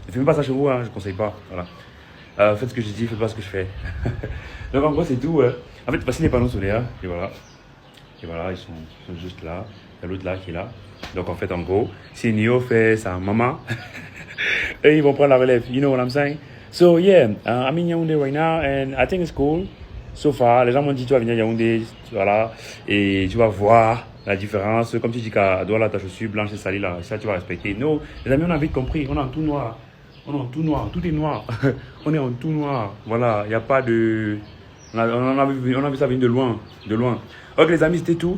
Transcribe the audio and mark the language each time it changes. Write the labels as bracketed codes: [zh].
[fr] Ne fumez pas ça chez vous, hein, je ne conseille pas. Voilà. Faites ce que je dis, faites pas ce que je fais. Donc en gros, c'est tout. En fait, passez les panneaux solaires, et voilà. Et voilà, ils sont juste là. Il y a l'autre là qui est là. Donc en fait, en gros, si Nio fait sa maman, eux, ils vont prendre la relève. [en] You know what I'm saying? So yeah, I'm in Yaoundé right now, and I think it's cool. So far, [fr] les gens m'ont dit, tu vas venir à Yaoundé, voilà, et tu vas voir la différence. Comme tu dis qu'à Douala, ta chaussure blanche et salée, là, ça, tu vas respecter. Non, les amis, on a vite compris, on est en tout noir. On est en tout noir, tout est noir. On est en tout noir. Voilà, il n'y a pas de... On a vu ça venir de loin. De loin. Ok les amis, c'était tout.